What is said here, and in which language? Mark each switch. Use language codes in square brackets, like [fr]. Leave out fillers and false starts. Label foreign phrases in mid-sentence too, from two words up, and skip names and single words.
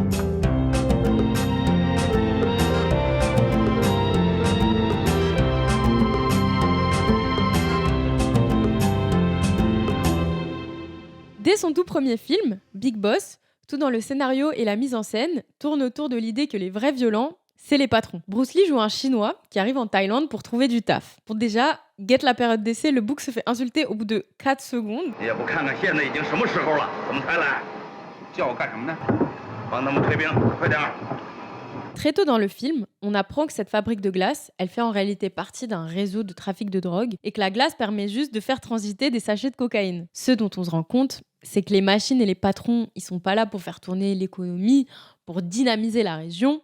[fr] Dès son tout premier film, Big Boss, tout dans le scénario et la mise en scène tourne autour de l'idée que les vrais violents, c'est les patrons. Bruce Lee joue un Chinois qui arrive en Thaïlande pour trouver du taf. Pour déjà, get la période d'essai, le bouc se fait insulter au bout de 4 secondes. [zh] 也不看看现在已经什么时候了，怎么才来？叫我干什么呢？帮他们退兵，快点儿！ [fr] Très tôt dans le film, on apprend que cette fabrique de glace, elle fait en réalité partie d'un réseau de trafic de drogue et que la glace permet juste de faire transiter des sachets de cocaïne. Ce dont on se rend compte, c'est que les machines et les patrons, ils sont pas là pour faire tourner l'économie, pour dynamiser la région.